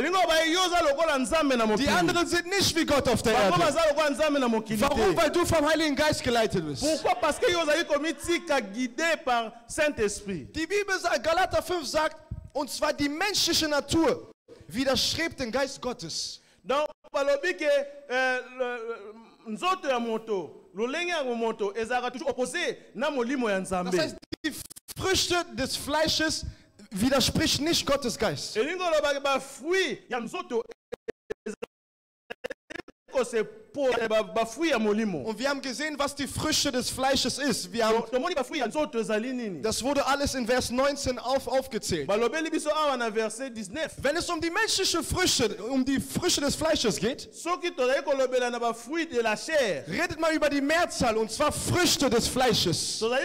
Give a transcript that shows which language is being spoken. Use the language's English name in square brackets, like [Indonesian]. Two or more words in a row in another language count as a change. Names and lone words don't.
[German] Die anderen sind nicht wie Gott auf der Erde. Warum? Weil du vom Heiligen Geist geleitet bist. Die Bibel sagt, Galater 5 sagt, und zwar die menschliche Natur widerstrebt den Geist Gottes. [Lingala] Nzoto ya moto, lolenge ya moto, ezaka [French] toujours opposé [Lingala] na molimo ya Nzambe. [German] Das heißt, die Früchte des Fleisches widerspricht nicht Gottes Geist. [Lingala] Elingo loba ba fruit ya nzoto [German] Und wir haben gesehen, was die Früchte des Fleisches ist. Das wurde alles in Vers 19 aufgezählt. Wenn es um die menschlichen Früchte, um die Früchte des Fleisches geht, redet man über die Mehrzahl, und zwar Früchte des Fleisches.